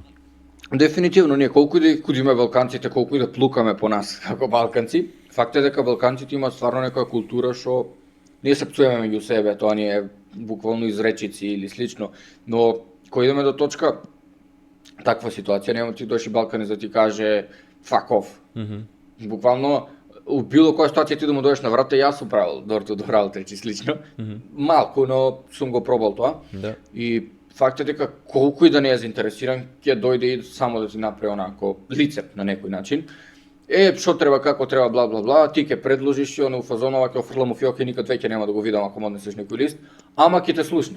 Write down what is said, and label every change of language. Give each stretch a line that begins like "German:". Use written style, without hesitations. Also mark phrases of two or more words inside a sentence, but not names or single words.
Macedonian: Дефинитивно, ние колку и да кудиме балканците, колку и да плукаме по нас како балканци, факт е дека балканците имаат стварно некоја култура што ние се пцуеме меѓу себе, тоа ни е буквално изречици или слично, но кој идеме до точка таква ситуација, нема ти доши балканец да ти каже
English: fuck off.
Macedonian: Буквално у било која ситуација ти да му дојдеш на врата, јас сум правил
English: door-to-door outreach
Macedonian: слично. Малку, но сум го пробал тоа. Да. И факт е дека колку и да не е заинтересиран, ќе дојде и само да ти направи онако лице на некој начин. Што треба, како треба, бла бла бла, ти ќе предложиш и оно фазонова ќе офрлам у фиока и никад веќе нема да го видам ако му однесеш некој лист, ама ќе те слушне.